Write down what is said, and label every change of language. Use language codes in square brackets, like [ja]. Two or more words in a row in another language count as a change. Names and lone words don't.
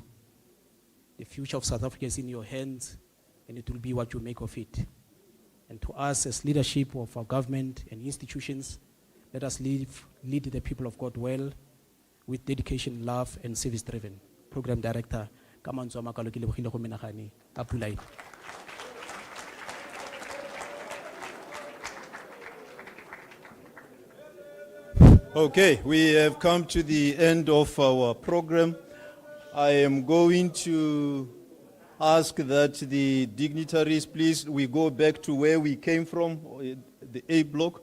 [en] The future of South Africa is in your hands, and it will be what you make of it. And to us as leadership of our government and institutions, let us lead the people of God well, with dedication, love, and service-driven. Program Director, [nso] Kamanzo Makalo ke lebogile go menagane, a pula ena. [en] Okay, we have come to the end of our program. I am going to ask that the dignitaries, please, we go back to where we came from, the A block.